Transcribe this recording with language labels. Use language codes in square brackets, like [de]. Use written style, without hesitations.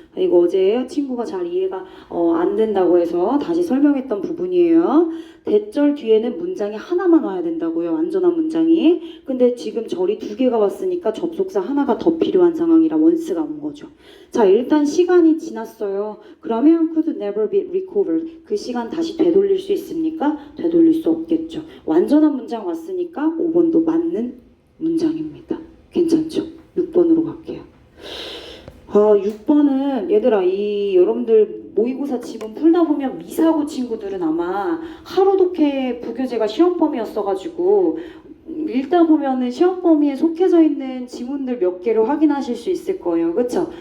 [ko] 이거 어제 친구가 잘 이해가 안 된다고 해서 다시 설명했던 부분이에요. 대절 뒤에는 문장이 하나만 와야 된다고요. 완전한 문장이. 근데 지금 절이 두 개가 왔으니까 접속사 하나가 더 필요한 상황이라 원스가 온 거죠. 자, 일단 시간이 지났어요. 그러면 [en] could never be recovered. [ko] 그 시간 다시 되돌릴 수 있습니까? 되돌릴 수 없겠죠. 완전한 문장 왔으니까 5번도 맞는 문장입니다. 괜찮죠? 6번으로 갈게요. 6번은 얘들아 여러분들 모의고사 지문 풀다 보면 미사고 친구들은 아마 하루 독해 부교재가 시험 범위였어가지고 읽다 보면은 시험 범위에 속해져 있는 지문들 몇 개를 확인하실 수 있을 거예요. 그쵸?